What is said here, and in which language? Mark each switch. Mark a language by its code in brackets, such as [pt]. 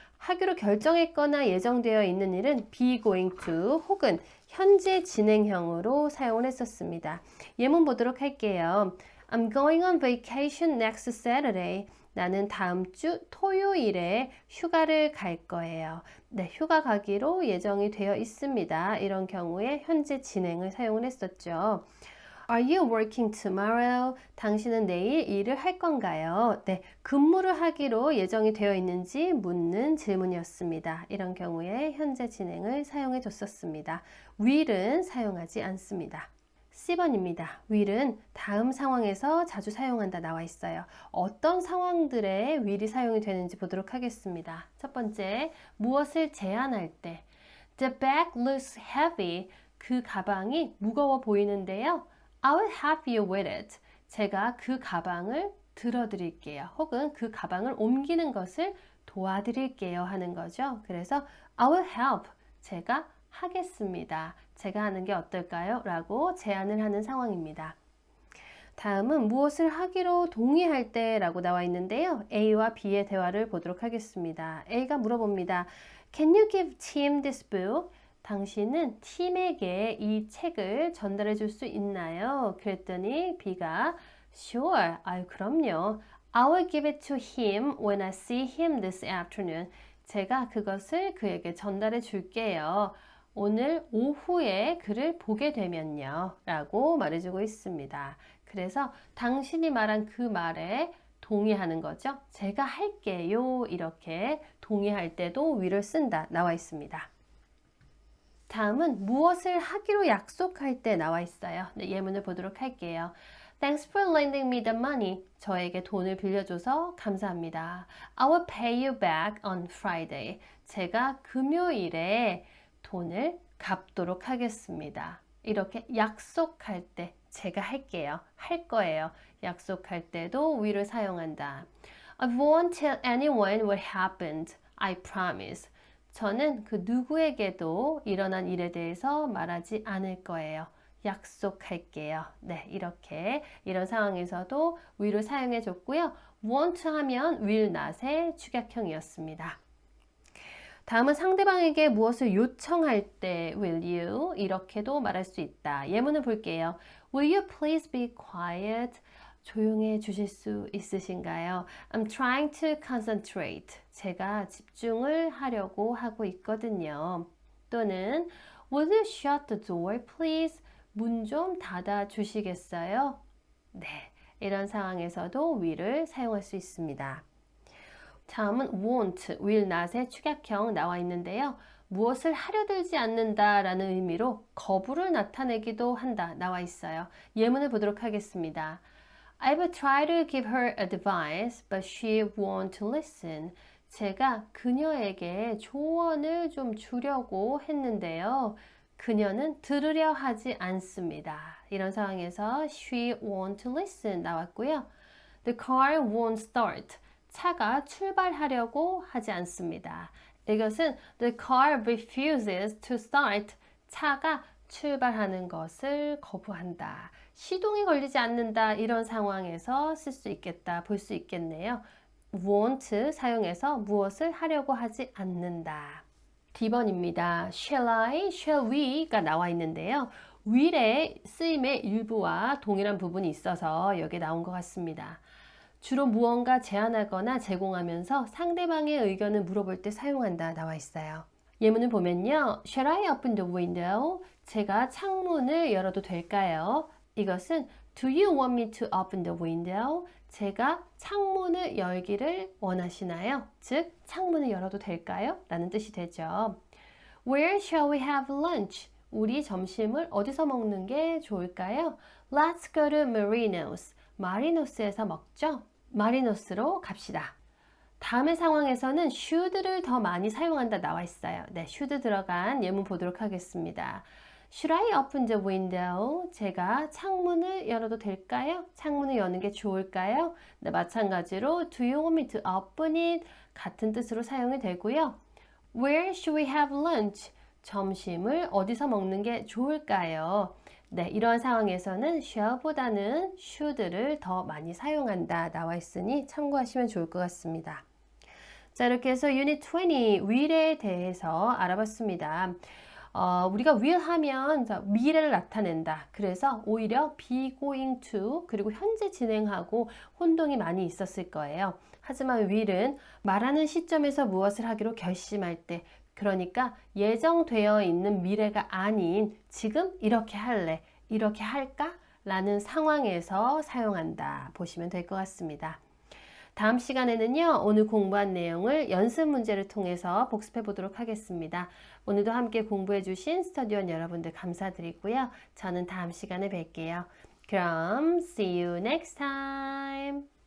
[ko] 하기로 결정했거나 예정되어 있는 일은 be going to 혹은 현재 진행형으로 사용을 했었습니다. 예문 보도록 할게요. [en] I'm going on vacation next Saturday. [ko] 나는 다음 주 토요일에 휴가를 갈 거예요. 네, 휴가 가기로 예정이 되어 있습니다. 이런 경우에 현재 진행을 사용을 했었죠. [en] Are you working tomorrow? [ko] 당신은 내일 일을 할 건가요? 네, 근무를 하기로 예정이 되어 있는지 묻는 질문이었습니다. 이런 경우에 현재 진행을 사용해 줬었습니다. will은 사용하지 않습니다. C번입니다. will은 다음 상황에서 자주 사용한다 나와 있어요. 어떤 상황들에 will이 사용이 되는지 보도록 하겠습니다. 첫 번째, 무엇을 제안할 때 [en] The bag looks heavy. [ko] 그 가방이 무거워 보이는데요. [en] I will help you with it. [ko] 제가 그 가방을 들어드릴게요. 혹은 그 가방을 옮기는 것을 도와드릴게요 하는 거죠. 그래서 [en] I will help. [ko] 제가 하겠습니다. 제가 하는 게 어떨까요? 라고 제안을 하는 상황입니다. 다음은 무엇을 하기로 동의할 때 라고 나와 있는데요. A와 B의 대화를 보도록 하겠습니다. A가 물어봅니다. [en] Can you give Tim this book? [ko] 당신은 팀에게 이 책을 전달해 줄 수 있나요? 그랬더니 B가 Sure, 아유 그럼요. [en] I will give it to him when I see him this afternoon. [ko] 제가 그것을 그에게 전달해 줄게요. 오늘 오후에 그를 보게 되면요. 라고 말해주고 있습니다. 그래서 당신이 말한 그 말에 동의하는 거죠. 제가 할게요. 이렇게 동의할 때도 will을 쓴다. 나와 있습니다. 다음은 무엇을 하기로 약속할 때 나와 있어요. 네, 예문을 보도록 할게요. [en] Thanks for lending me the money. [ko] 저에게 돈을 빌려줘서 감사합니다. [en] I will pay you back on Friday. [ko] 제가 금요일에 돈을 갚도록 하겠습니다. 이렇게 약속할 때 제가 할게요. 할 거예요. 약속할 때도 will을 사용한다. [en] I won't tell anyone what happened. I promise. [ko] 저는 그 누구에게도 일어난 일에 대해서 말하지 않을 거예요. 약속할게요. 네, 이렇게 이런 상황에서도 will을 사용해 줬고요. want 하면 will not의 축약형이었습니다. 다음은 상대방에게 무엇을 요청할 때 will you 이렇게도 말할 수 있다. 예문을 볼게요. [en] Will you please be quiet? [ko] 조용해 주실 수 있으신가요? [en] I'm trying to concentrate. [ko] 제가 집중을 하려고 하고 있거든요. [en] 또는 Will you shut the door, please? [ko] 문 좀 닫아 주시겠어요? 네, 이런 상황에서도 will을 사용할 수 있습니다. 다음은 won't, will not의 축약형 나와 있는데요. 무엇을 하려 들지 않는다 라는 의미로 거부를 나타내기도 한다 나와 있어요. 예문을 보도록 하겠습니다. [en] I've tried to give her advice, but she won't listen. [ko] 제가 그녀에게 조언을 좀 주려고 했는데요. 그녀는 들으려 하지 않습니다. 이런 상황에서 [en] she won't listen [ko] 나왔고요. [en] The car won't start. [ko] 차가 출발하려고 하지 않습니다. [en] 이것은 the car refuses to start. [ko] 차가 출발하는 것을 거부한다. 시동이 걸리지 않는다. 이런 상황에서 쓸 수 있겠다. 볼 수 있겠네요. won't 사용해서 무엇을 하려고 하지 않는다. D번입니다. Shall I, shall we가 나와 있는데요. will의 쓰임의 일부와 동일한 부분이 있어서 여기에 나온 것 같습니다. 주로 무언가 제안하거나 제공하면서 상대방의 의견을 물어볼 때 사용한다 나와 있어요. 예문을 보면요. [en] Shall I open the window? [ko] 제가 창문을 열어도 될까요? [en] 이것은 Do you want me to open the window? [ko] 제가 창문을 열기를 원하시나요? 즉, 창문을 열어도 될까요? 라는 뜻이 되죠. [en] Where shall we have lunch? [ko] 우리 점심을 어디서 먹는 게 좋을까요? [en] Let's go to Marino's. [ko] 마리노스에서 먹죠? 마리노스로 갑시다. 다음의 상황에서는 should를 더 많이 사용한다 나와 있어요. 네, should 들어간 예문 보도록 하겠습니다. [en] Should I open the window? [ko] 제가 창문을 열어도 될까요? 창문을 여는 게 좋을까요? 네, 마찬가지로 [en] Do you want me to open it? [ko] 같은 뜻으로 사용이 되고요. [en] Where should we have lunch? [ko] 점심을 어디서 먹는 게 좋을까요? 네, 이러한 상황에서는 shall보다는 should를 더 많이 사용한다 나와 있으니 참고하시면 좋을 것 같습니다. 자, 이렇게 해서 유닛 20 will에 대해서 알아봤습니다. 우리가 will 하면 미래를 나타낸다. 그래서 오히려 be going to 그리고 현재 진행하고 혼동이 많이 있었을 거예요. 하지만 will은 말하는 시점에서 무엇을 하기로 결심할 때 그러니까 예정되어 있는 미래가 아닌 지금 이렇게 할래, 이렇게 할까? 라는 상황에서 사용한다. 보시면 될 것 같습니다. 다음 시간에는요, 오늘 공부한 내용을 연습 문제를 통해서 복습해 보도록 하겠습니다. 오늘도 함께 공부해 주신 스터디원 여러분들 감사드리고요. 저는 다음 시간에 뵐게요. [en] 그럼 see you next time.